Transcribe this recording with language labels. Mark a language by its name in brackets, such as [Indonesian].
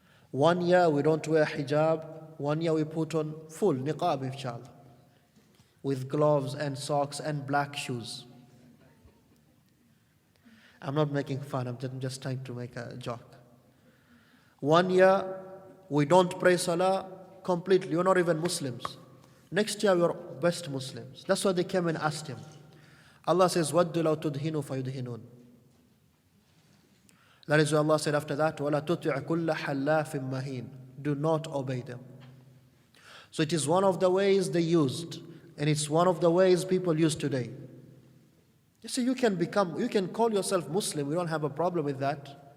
[English] 1 year we don't wear hijab. 1 year we put on full niqab, inshallah, with gloves and socks and black shoes. I'm not making fun, I'm just trying to make a joke. 1 year we don't pray salah completely, we're not even Muslims. Next year we're best Muslims. That's why they came and asked him. Allah says, [Arabic] وَدُّ لَوْ تُدْهِنُوا فَيُدْهِنُونَ. [English] That is why Allah said after that, [Arabic] وَلَا تُطِعْ كُلَّ حَلَّافٍ مَهِينٍ. [English] Do not obey them. So it is one of the ways they used, and it's one of the ways people use today. You see, you can call yourself Muslim, we don't have a problem with that.